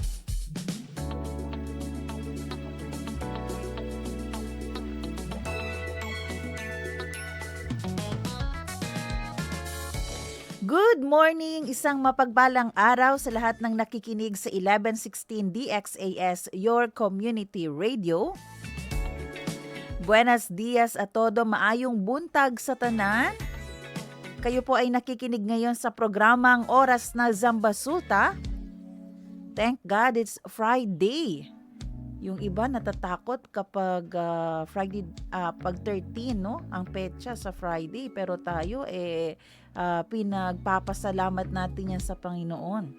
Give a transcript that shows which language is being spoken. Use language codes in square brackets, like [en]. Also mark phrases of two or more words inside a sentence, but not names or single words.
[en] Good morning! [tl] Isang mapagbalang araw sa lahat ng nakikinig sa 1116 DXAS, [en] your community radio. [es] Buenos dias a todo, [ceb] maayong buntag sa tanan. [tl] Kayo po ay nakikinig ngayon sa programang Oras na Zamba Sulta. [en] Thank God it's Friday. [tl] Yung iba natatakot kapag Friday, pag 13, no? Ang petsa sa Friday. Pero tayo, pinagpapasalamat natin yan sa Panginoon.